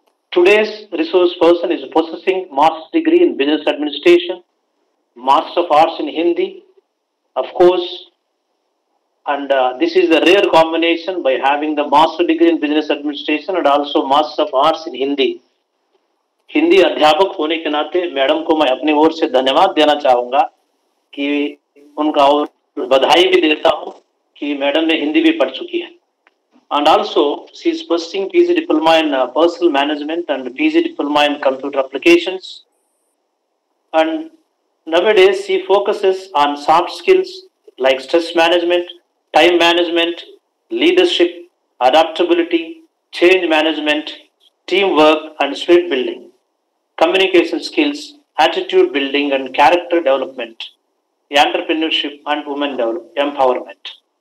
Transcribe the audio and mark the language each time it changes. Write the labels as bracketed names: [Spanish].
[English] Today's resource person is possessing master's degree in business administration, master of arts in Hindi, of course, and this is a rare combination by having the master degree in business administration and also master of arts in Hindi. [Hindi] Hindi अध्यापक होने के नाते madam को मैं अपनी ओर से धन्यवाद देना चाहूंगा कि उनका और बधाई भी देता हूं कि मैडम ने हिंदी भी पढ़ चुकी है. [English] And also, she is pursuing PG diploma in personal management and PG diploma in computer applications. And nowadays, she focuses on soft skills like stress management, time management, leadership, adaptability, change management, teamwork, and spirit building, communication skills, attitude building, and character development, entrepreneurship, and women empowerment.